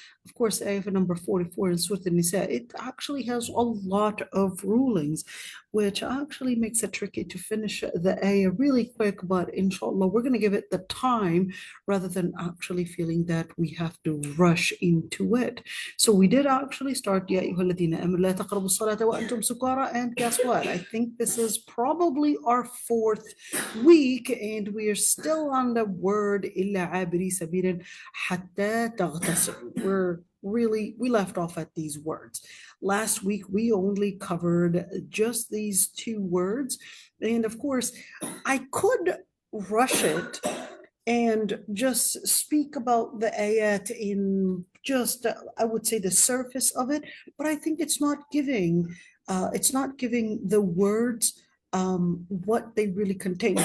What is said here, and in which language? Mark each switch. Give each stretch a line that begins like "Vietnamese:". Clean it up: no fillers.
English: Of course, ayah number 44 in Surah Nisa, it actually has a lot of rulings, which actually makes it tricky to finish the ayah really quick. But inshallah, we're going to give it the time rather than actually feeling that we have to rush into it. So we did actually start
Arabic: يا أيها الذين آمنوا لا تقربوا الصلاة وأنتم سكارى,
English: and guess what? I think this is probably our fourth week, and we are still on the word
Arabic: إلا عابري سبيل حتى تغتسلوا.
English: We left off at these words. Last week we only covered just these two words, and of course I could rush it and just speak about the ayat in just, I would say, the surface of it, but I think it's not giving the words what they really contain.